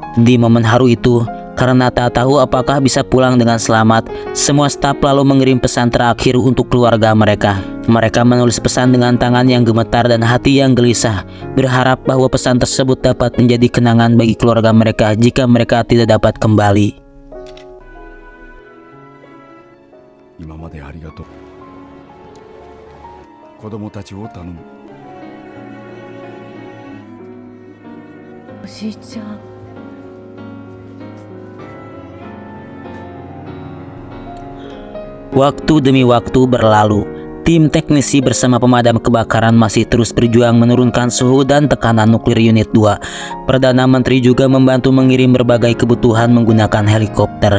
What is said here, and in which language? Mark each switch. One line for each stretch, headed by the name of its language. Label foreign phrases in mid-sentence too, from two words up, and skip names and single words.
Indonesian: Di momen haru itu, karena tak tahu apakah bisa pulang dengan selamat, semua staf lalu mengirim pesan terakhir untuk keluarga mereka. Mereka menulis pesan dengan tangan yang gemetar dan hati yang gelisah, berharap bahwa pesan tersebut dapat menjadi kenangan bagi keluarga mereka jika mereka tidak dapat kembali.
Japanese: 今までありがとう。子供たちを頼む。おじいちゃん。
Indonesian: Waktu demi waktu berlalu. Tim teknisi bersama pemadam kebakaran masih terus berjuang menurunkan suhu dan tekanan nuklir unit 2. Perdana Menteri juga membantu mengirim berbagai kebutuhan menggunakan helikopter.